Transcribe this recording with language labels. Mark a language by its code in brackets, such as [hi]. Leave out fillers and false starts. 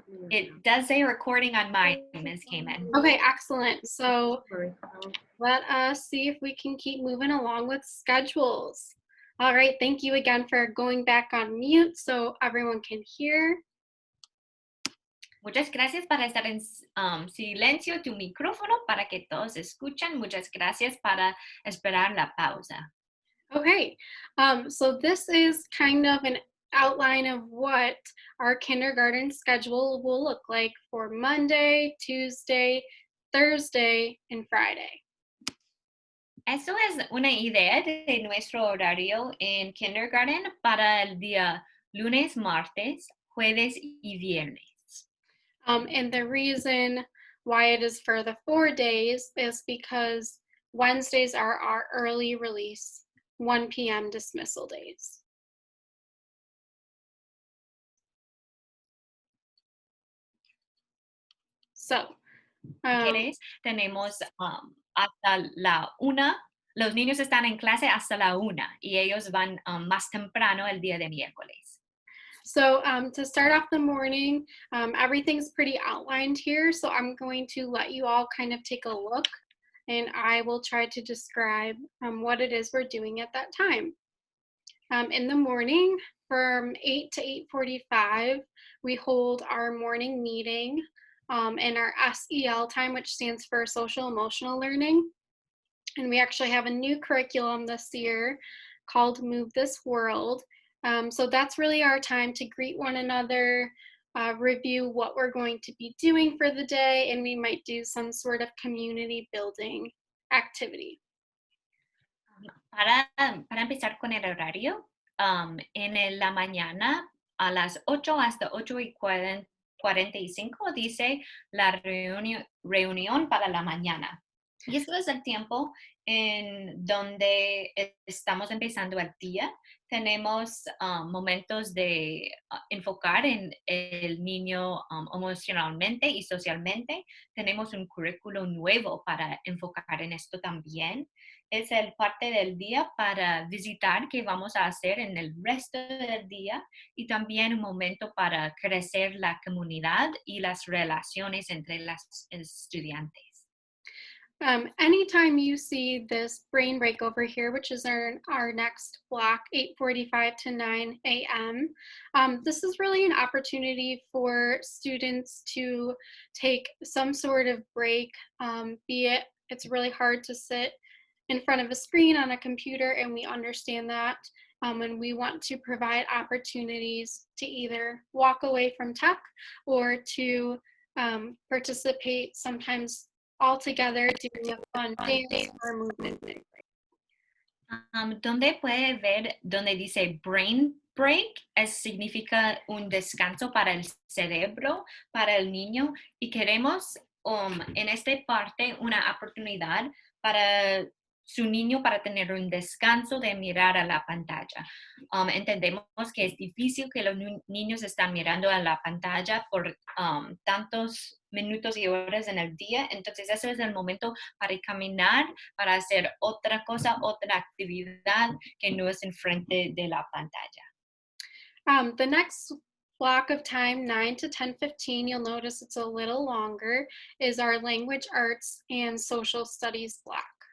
[en] It does say recording on mine, Ms. Kamin. Okay, excellent. So let us see if we can keep moving along with schedules. All right, thank you again for going back on mute so everyone can hear. [es] Muchas gracias para estar en silencio tu micrófono para que todos escuchen. Muchas gracias para esperar la pausa. [en] Okay, so this is kind of an outline of what our kindergarten schedule will look like for Monday, Tuesday, Thursday, and Friday. [es] Eso es una idea de nuestro horario en kindergarten para el día lunes, martes, jueves y viernes. [en] And the reason why it is for the 4 days is because Wednesdays are our early release 1 p.m. dismissal days. So, [es] Viernes tenemos hasta la 1. Los niños están en clase hasta la 1 y ellos van más temprano el día de miércoles. [en] So to start off the morning, everything's pretty outlined here. So I'm going to let you all kind of take a look and I will try to describe what it is we're doing at that time. In the morning from 8 to 8:45, we hold our morning meeting and our SEL time, which stands for social emotional learning. And we actually have a new curriculum this year called Move This World. So that's really our time to greet one another, review what we're going to be doing for the day, and we might do some sort of community building activity. [es] Para empezar con el horario, la mañana a las 8 hasta 8:45 dice la reunión para la mañana. Y esto es el tiempo en donde estamos empezando el día. Tenemos momentos de enfocar en el niño emocionalmente y socialmente. Tenemos un currículo nuevo para enfocar en esto también. Es el parte del día para visitar qué vamos a hacer en el resto del día y también un momento para crecer la comunidad y las relaciones entre las estudiantes. [en] Anytime you see this brain break over here, which is our next block, 8:45 to 9 a.m., this is really an opportunity for students to take some sort of break, be it it's really hard to sit in front of a screen on a computer, and we understand that. And we want to provide opportunities to either walk away from tech or to participate sometimes all together doing a fun dance or movement. [es] Donde puede ver donde dice brain break, significa un descanso para el cerebro, para el niño, y queremos en esta parte una oportunidad para su niño para tener un descanso de mirar a la pantalla. Entendemos que es difícil que los niños están mirando a la pantalla por tantos minutos y horas en el día, entonces ese es el momento para caminar, para hacer otra cosa, otra actividad que no es enfrente de la pantalla. [en] The next block of time, 9 to 10:15, you'll notice it's a little longer, is our language arts and social studies block.